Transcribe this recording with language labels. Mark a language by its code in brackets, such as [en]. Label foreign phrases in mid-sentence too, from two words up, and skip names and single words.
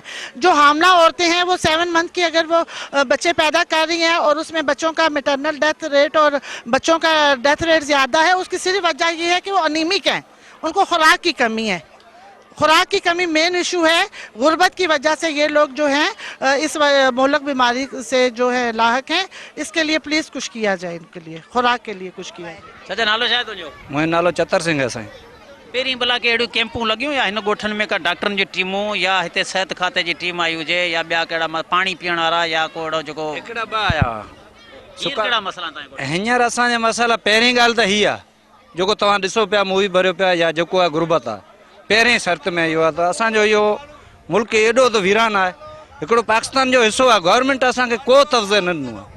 [ur] جو حاملہ عورتیں ہیں وہ 7 منتھ کی اگر وہ بچے پیدا کر رہی ہیں اور اس میں بچوں کا [en] maternal death rate [ur] اور بچوں کا [en] death rate [ur] زیادہ ہے، اس کی صرف وجہ یہ ہے کہ وہ انیمک ہیں، ان کو خوراک کی کمی ہے. خوراک کی کمی [en] main issue [ur] ہے. غربت کی وجہ سے یہ لوگ جو ہیں اس مہلک بیماری سے جو ہے لاحق ہیں. اس کے لیے پلیز کچھ کیا جائے، ان کے لیے خوراک کے لیے کچھ کیا جائے. [sd] चाचा नालो छा तुंहिंजो? मुंहिंजो नालो चतर सिंह है साईं। पहिरीं भला के अहिड़ियूं कैंपूं लॻियूं या हिन ॻोठनि में का डॉक्टरनि जी टीमूं या हिते सिहत खाते जी टीम आई हुजे या ॿिया कहिड़ा पाणी पीअण वारा या को अहिड़ो जेको हिकिड़ा ॿ आया कहिड़ा मसइला तव्हां हींअर असांजा मसइला? पहिरीं ॻाल्हि त हीअ आहे जेको तव्हां ॾिसो पिया मूवी भरियो पिया या जेको आहे गुर्बत आहे, पहिरीं शर्त में इहो आहे त असांजो इहो मुल्क एॾो त वीरान आहे हिकिड़ो पाकिस्तान जो हिसो आहे, गवर्नमेंट असांखे को तवज़ो न ॾिनो आहे।